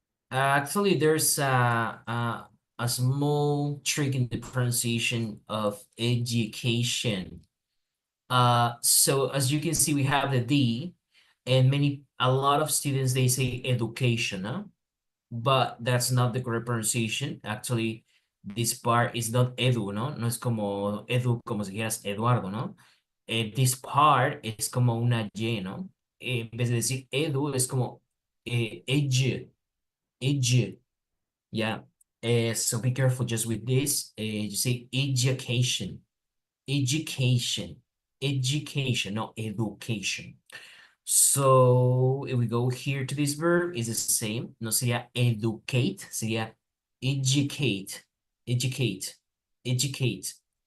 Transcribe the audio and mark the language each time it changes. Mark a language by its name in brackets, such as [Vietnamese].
[English] Actually, there's a small trick in the pronunciation of education. So as you can see, we have the D, and a lot of students, they say education, huh? But that's not the correct pronunciation. Actually, this part is not edu, ¿no? [Spanish] No es como edu, como si dijeras Eduardo, ¿no? [English] This part [Spanish] es como una Y, ¿no? En vez de decir edu, es como age, yeah. [English] So be careful just with this. You say education, education, education, not education. So if we go here to this verb, is the same. [Spanish] No sería educate, sería educate, educate, educate.